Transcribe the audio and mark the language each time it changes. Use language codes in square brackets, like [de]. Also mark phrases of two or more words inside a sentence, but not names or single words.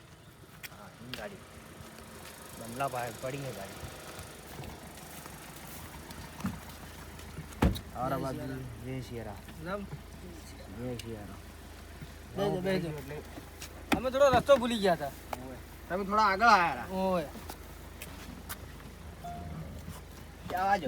[gu] ગાડી બંગલા પાસે પડી ગઈ ગાડી [hi] और बाबू जय सियारा રામ जय सियारा [gu] બેજો બેજો અમે થોડો રસ્તો ભૂલી ગયા હતા તમે થોડા આગળ આયા ઓય ક્યાં આજો